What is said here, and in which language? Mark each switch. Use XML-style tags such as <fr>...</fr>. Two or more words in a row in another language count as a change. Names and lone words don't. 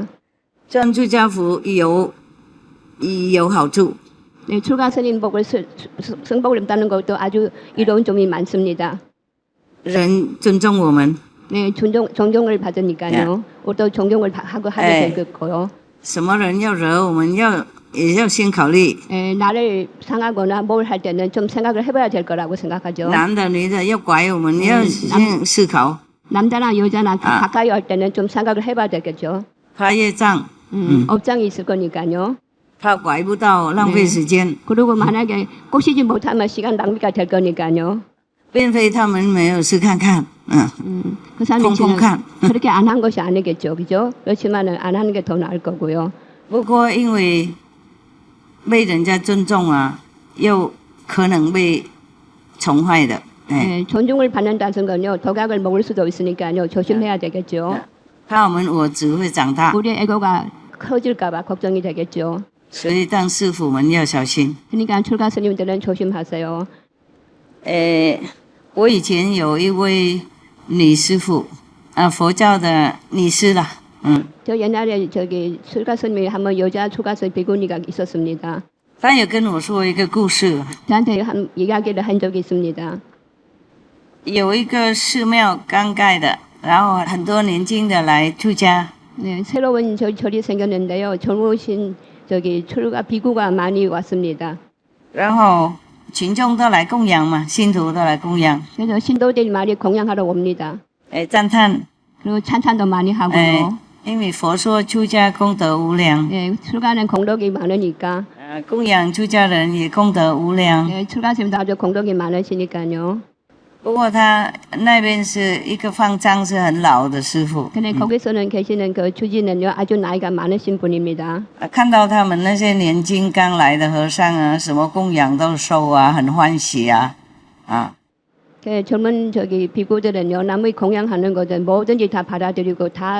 <zh>穿出家服有好处。</zh> <ko>네, 출가 스님복을 승복을 입다는 것도 아주 이로운 점이 많습니다.</ko> <zh>人尊重我们，</zh> <ko>네, 존경을 받으니까요. 우리도 존경을 하고 하게 될 거고요.</ko> <zh>什么人要惹我们也要先考虑。</zh> <ko>나를 상하거나 뭘 할 때는 좀 생각을 해봐야 될 거라고 생각하죠.</ko> <zh>男的女的要拐我们，要先思考。</zh> <ko>남자나 여자나 가까이 할 때는 좀 생각을 해봐야 되겠죠.</ko> <zh>怕业障，</zh> <ko>업장이 있을 거니까요.</ko> <zh>怕拐不到，浪费时间。</zh> <ko>그리고 만약에 꼬시지 못하면 시간 낭비가 될 거니까요.</ko> <zh>并非他们没有事看看，</zh> <ko>그 사람이 펑펑看。 그렇게 안 한 것이 아니겠죠, 그죠? 그렇지만은 안 하는 게 더 나을 거고요.</ko> <zh>不过因为被人家尊重啊，又可能被宠坏的。</zh> <ko>네, 존중을 받는다는 건요, 독약을 먹을 수도 있으니까요, 조심해야 되겠죠.</ko> <zh>怕我们我执会长大，</zh> <ko>우리의 애고가 커질까봐 걱정이 되겠죠.</ko> <zh>所以当师傅们要小心。</zh> <ko>그러니까 출가 스님들은 조심하세요.</ko> <zh>我以前有一位女师傅，佛教的女师啦，</zh> <ko>저 옛날에 저기 출가 스님이 한번 여자 출가 스님 비구니가 있었습니다.</ko> <zh>她有跟我说一个故事，</zh> <ko>저한테 한 이야기를 한 적이 있습니다.</ko> <zh>有一个寺庙刚盖的，然后很多年轻的来出家，</zh> <ko>네, 새로운 절이 생겼는데요. 젊으신 저기 출가 비구가 많이 왔습니다.</ko> <zh>然后群众都来供养嘛，信徒都来供养，</zh> <ko>그래서 신도들이 많이 공양하러 옵니다.</ko> <zh>赞叹，</zh> <ko>그리고 찬찬도 많이 하고요.</ko> <zh>因为佛说出家功德无量，</zh> <ko>네, 출가는 공덕이 많으니까</ko> <zh>供养出家人也功德无量。</zh> <ko>네, 출가 스님도 아주 공덕이 많으시니까요.</ko> <zh>不过他那边是一个方丈，是很老的师傅。</zh> <ko>근데 거기서는 계시는 그 주지는요 아주 나이가 많으신 분입니다.</ko> <zh>看到他们那些年轻刚来的和尚啊，什么供养都收啊，很欢喜啊，</zh> <ko>그 젊은 저기 비구들은요 남의 공양하는 것은 뭐든지 다 받아들이고 다</ko>